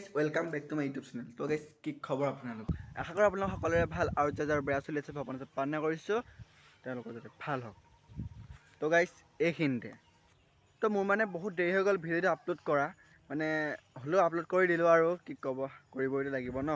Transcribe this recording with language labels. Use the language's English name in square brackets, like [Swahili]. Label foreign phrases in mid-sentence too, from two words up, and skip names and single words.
[English] Welcome back to my YouTube channel. [Assamese] तो गाइस কি খবৰ আপোনালোক আশা কৰো আপোনালোক সকলোৰে ভাল আৰু যাৰ বেয়া চলি আছে ভগৱানৰ প্ৰাৰ্থনা কৰিছো তেওঁলোকৰ যাতে ভাল হওক। তো গাইস এইখিনিতে তো মোৰ মানে বহুত দেৰি হৈ গ'ল ভিডিঅ'টো আপলোড কৰা মানে হলো আপলোড কৰি দিলো আৰু কি ক'ব কৰিবই লাগিব ন।